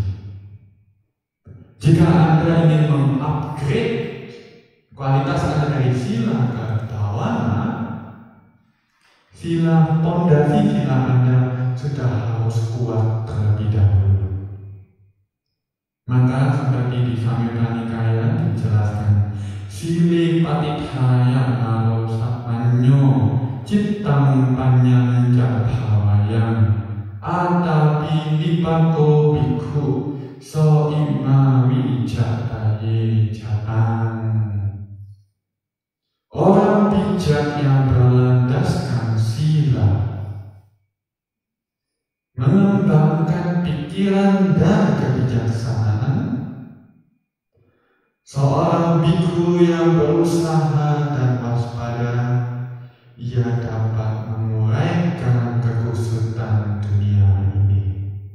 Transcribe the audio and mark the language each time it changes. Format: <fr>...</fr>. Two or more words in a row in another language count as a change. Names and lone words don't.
<id>Jika Anda ingin mengupgrade kualitas Anda dari sila ke bawana, sila, pondasi sila Anda sudah harus kuat terlebih dahulu. Maka seperti di Samyutta Nikaya dijelaskan,</id> <pi>sili patithaya aro sapanyo cittang panyanja bhawayang atapi nipako bhikkhu so imma wijataye jatang.</pi> <id>Orang bijak yang berlandaskan sila mengembangkan pikiran dan kebijaksanaan. Seorang bhikkhu yang berusaha dan waspada, ia dapat menguraikan kekusutan dunia ini.</id>